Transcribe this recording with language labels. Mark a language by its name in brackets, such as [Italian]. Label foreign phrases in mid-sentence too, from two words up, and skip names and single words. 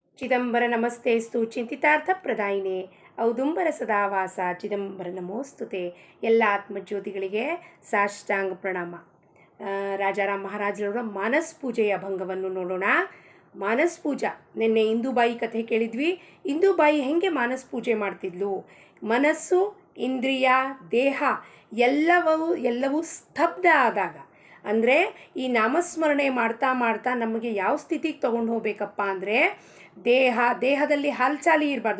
[Sanskrit] ಚಿದಂಬರ ನಮಸ್ತೆಸ್ತು ಚಿಂತಿತಾರ್ಥ ಪ್ರದಾಯಿನೇ ಔದುಂಬರ ಸದಾವಾಸ ಚಿದಂಬರ ನಮೋಸ್ತುತೆ. [Kannada] ಎಲ್ಲ ಆತ್ಮಜ್ಯೋತಿಗಳಿಗೆ ಸಾಷ್ಟಾಂಗ ಪ್ರಣಾಮ. ರಾಜಾರಾಮ್ ಮಹಾರಾಜರವರ ಮಾನಸ್ ಪೂಜೆಯ ಭಂಗವನ್ನು ನೋಡೋಣ. ಮಾನಸ್ ಪೂಜಾ, ನಿನ್ನೆ ಇಂದುಬಾಯಿ ಕಥೆ ಕೇಳಿದ್ವಿ. ಇಂದುಬಾಯಿ ಹೆಂಗೆ ಮಾನಸ್ ಪೂಜೆ ಮಾಡ್ತಿದ್ಲು? ಮನಸ್ಸು, ಇಂದ್ರಿಯ, ದೇಹ ಎಲ್ಲವೂ ಸ್ತಬ್ಧ ಆದಾಗ, ಅಂದರೆ ಈ ನಾಮಸ್ಮರಣೆ ಮಾಡ್ತಾ ಮಾಡ್ತಾ ನಮಗೆ ಯಾವ ಸ್ಥಿತಿಗೆ ತೊಗೊಂಡು ಹೋಗ್ಬೇಕಪ್ಪ ಅಂದರೆ, ದೇಹದಲ್ಲಿ ಹಲ್ಚಾಲಿ ಇರಬಾರ್ದು.